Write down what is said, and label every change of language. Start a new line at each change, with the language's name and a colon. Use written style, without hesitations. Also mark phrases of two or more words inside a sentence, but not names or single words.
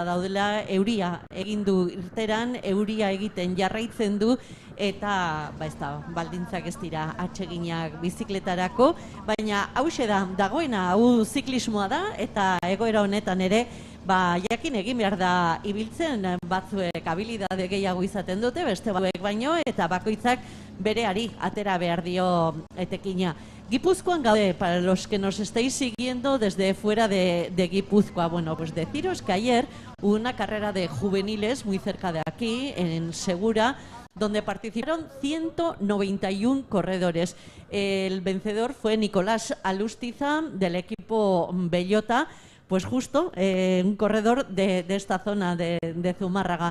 Basque: daudela, euria egin du irteran, euria egiten jarraitzen du, eta baldintzak ez dira atseginak bizikletarako, baina hauxe dagoena, hau ziklismoa da, eta egoera honetan ere, jakin egin behar da ibiltzen, batzuek habilidade gehiago izaten dute, beste batzuek baino, eta bakoitzak bereari atera behar dio etekina. Guipúzcoan gaude,
Spanish: para los que nos estáis siguiendo desde fuera de Guipúzcoa. Bueno, pues deciros que ayer hubo una carrera de juveniles muy cerca de aquí, en Segura, donde participaron 191 corredores. El vencedor fue Nicolás Alustiza, del equipo Bellota, pues justo un corredor de esta zona de Zumárraga.